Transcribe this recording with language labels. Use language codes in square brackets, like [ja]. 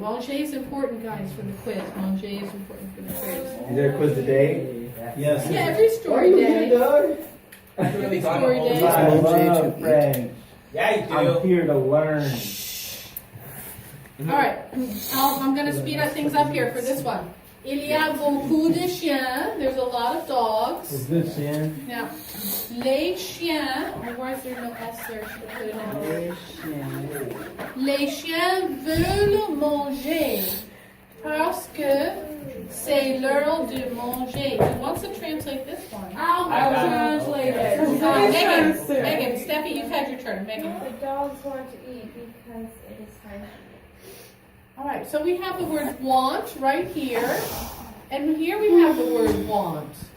[en] Manger is important, guys, for the quiz. Manger is important for the quiz. Is there a quiz today? Yes. Yeah, every story day. Every story day. I [fr] Manger [en] love to French. Yeah, you do. I'm here to learn. All right, I'm going to speed up things up here for this one. [fr] Il y a beaucoup de chiens. [en] There's a lot of dogs. Is this in? [fr] Now, les chiens. [en] Oh, why is there no S there? Should I put it in? [fr] Les chiens veulent manger parce que c'est l'heure de manger. [en] Who wants to translate this one? I'll translate it. Megan, Steffi, you've had your turn. Megan. The dogs want to eat because it is time to eat. All right, so we have the word want right here, and here we have the word want.